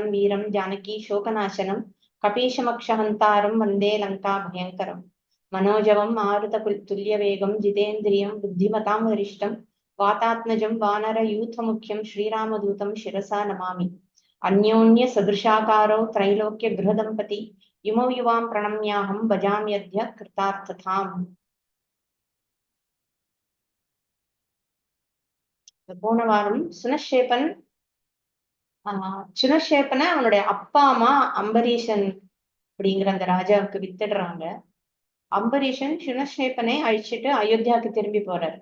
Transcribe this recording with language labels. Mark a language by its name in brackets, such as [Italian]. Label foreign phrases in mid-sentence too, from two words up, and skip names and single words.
[Sanskrit] वीरं जानकी शोकनाशनं कपीशमक्षहन्तारं वन्दे लङ्काभयङ्करम् मनोजवं मारुततुल्यवेगं जितेन्द्रियं बुद्धिमतां वरिष्ठं वातात्मजं वानरयूथमुख्यं श्रीरामदूतं शिरसा नमामि अन्योन्य सदृशाकारो त्रैलोक्यगृहदम्पति इमौ युवां प्रणम्याहं भजाम्यद्य कृतार्थताम्. [Tamil] போன வாரம் சுனஷேபன் சுனஷேப்பனை அவனுடைய அப்பா அம்மா அம்பரீஷன் அப்படிங்கிற அந்த ராஜாவுக்கு வித்துடுறாங்க. அம்பரீஷன் சுனஷேப்பனை அழிச்சிட்டு அயோத்தியாவுக்கு திரும்பி போறாரு.